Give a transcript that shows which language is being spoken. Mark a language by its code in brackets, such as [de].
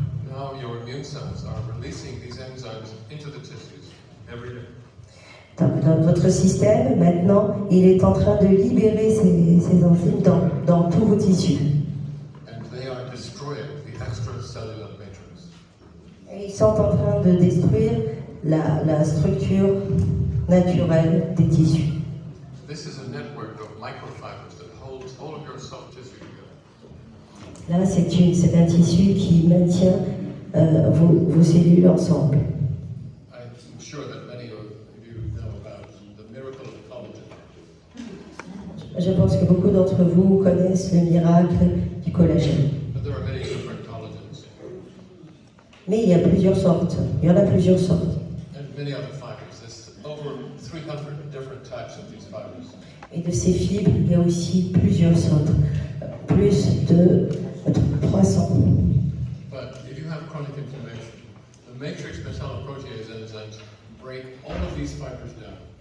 [en] Now your immune cells are releasing these enzymes into the tissues every day. [fr] Dans votre système, maintenant, il est en train de libérer ces enzymes dans tous vos tissus. [en] And they are destroying the extracellular matrix. [fr] Et ils sont en train de détruire la structure naturelle des tissus. [en] This is a network of microfibers that holds all of your soft tissue together. [fr] Là, c'est un tissu qui maintient vos cellules ensemble. [en] I'm sure that many of you know about the miracle of collagen. [fr] Je pense que beaucoup d'entre vous connaissent le miracle du collagène. [en] But there are many different collagens [fr] Mais il y a plusieurs sortes. Il y en a plusieurs sortes. [en] and many other fibers. There's over 300 different types of these fibers. [fr] Et de ces fibres, il y a aussi plusieurs sortes. Plus de 300. [en] But if you have chronic inflammation, the matrix metalloprotease enzymes break all of these fibers down.